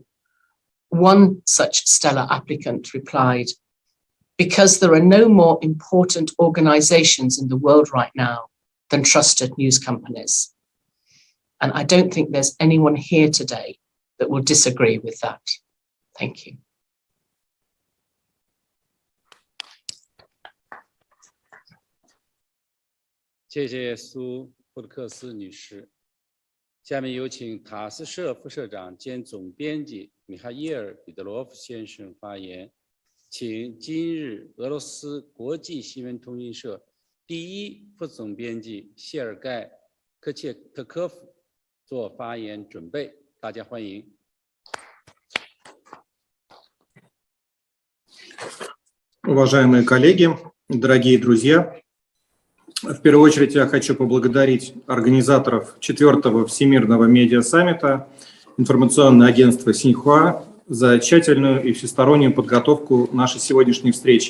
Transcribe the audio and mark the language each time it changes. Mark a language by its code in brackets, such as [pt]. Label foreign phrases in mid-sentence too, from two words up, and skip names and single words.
[en] one such stellar applicant replied, "Because there are no more important organizations in the world right now than trusted news companies." And I don't think there's anyone here today that will disagree with that. Thank you. [zh] 谢谢苏布克斯女士。下面有请塔斯社副社长兼总编辑米哈伊尔·彼得罗夫先生发言。请今日俄罗斯国际新闻通讯社第一副总编辑谢尔盖·科切特科夫做发言准备。大家欢迎。 [ru] Уважаемые коллеги, дорогие друзья, в первую очередь я хочу поблагодарить организаторов 4-го Всемирного медиа-саммита, информационное агентство Xinhua, за тщательную и всестороннюю подготовку нашей сегодняшней встречи.